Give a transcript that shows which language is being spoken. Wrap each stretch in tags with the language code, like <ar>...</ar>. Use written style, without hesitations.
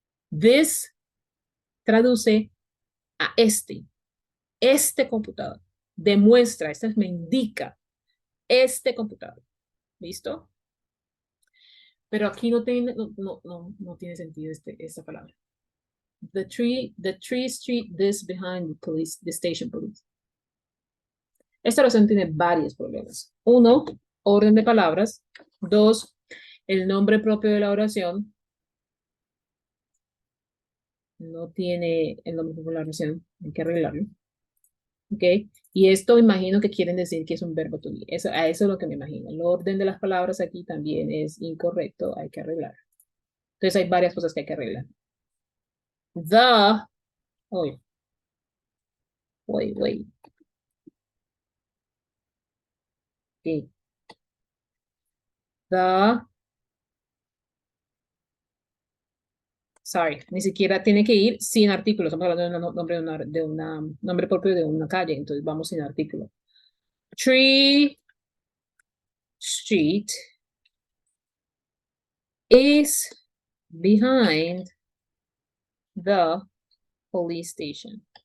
<es>This traduce a este computador. Demuestra, me indica, este computador. ¿Listo? Pero aquí no tiene sentido esta palabra.</es> <en>The tree street this behind the station police.</en> <es>Esta oración tiene varios problemas. 1, orden de palabras. 2, el nombre propio de la oración. No tiene el nombre propio de la oración. Hay que arreglarlo. ¿Ok? Y esto imagino que quieren decir que es un verbo to be. A eso es lo que me imagino. El orden de las palabras aquí también es incorrecto. Hay que arreglar. Entonces hay varias cosas que hay que arreglar. The, oye,</es> <en>wait, okay.</en> <es>The, sorry, ni siquiera tiene que ir sin artículo. Estamos hablando de un nombre, nombre propio de una calle, entonces vamos sin artículo.</es> <en>Tree Street is behind the police station.</en>